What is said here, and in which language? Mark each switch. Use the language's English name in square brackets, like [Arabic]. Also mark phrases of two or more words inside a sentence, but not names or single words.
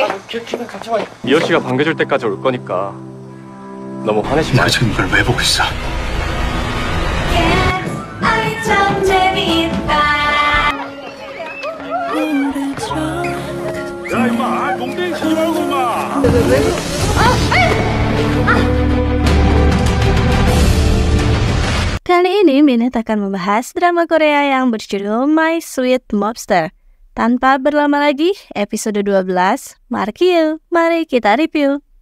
[Korean] 미호 씨가 반겨줄 때까지 올 거니까 너무 화내지 마. 내가 지금 이걸 왜 보고 있어? 아이 참 재미있다. 야 임마, 농땡이 치지 말고 임마. [Indonesian] Kali ini Minat akan membahas drama Korea yang berjudul My Sweet Mobster. Tanpa berlama lagi, episode 12, mari kita review.